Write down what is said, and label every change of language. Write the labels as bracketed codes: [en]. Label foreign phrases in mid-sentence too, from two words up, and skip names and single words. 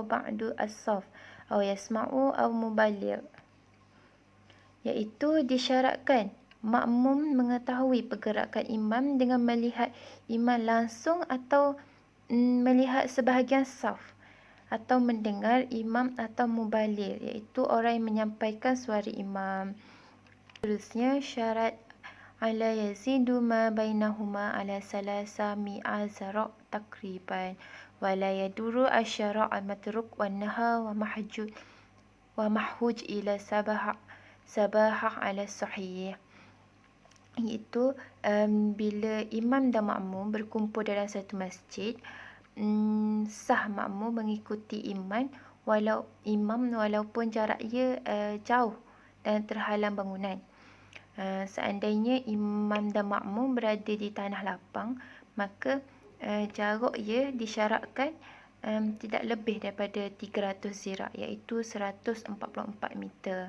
[ar] بعض الصف أو يسمع أو مبلغ, [ms] iaitu disyaratkan makmum mengetahui pergerakan imam dengan melihat imam langsung atau melihat sebahagian saf, atau mendengar imam atau mubaligh, iaitu orang yang menyampaikan suara imam. Seterusnya, syarat [ar] ألا يزيد ما بينهما على ثلاثمائة ذراع تقريبا ولا يضر الشارع المطروق ونهر ومحوج إلى سباحة على الصحيح, [ms] iaitu bila imam dan makmum berkumpul dalam satu masjid, sah makmum mengikuti imam walaupun jarak ia jauh dan terhalang bangunan. Seandainya imam dan makmum berada di tanah lapang, maka jarak ia disyaratkan tidak lebih daripada 300 zira', iaitu 144 meter.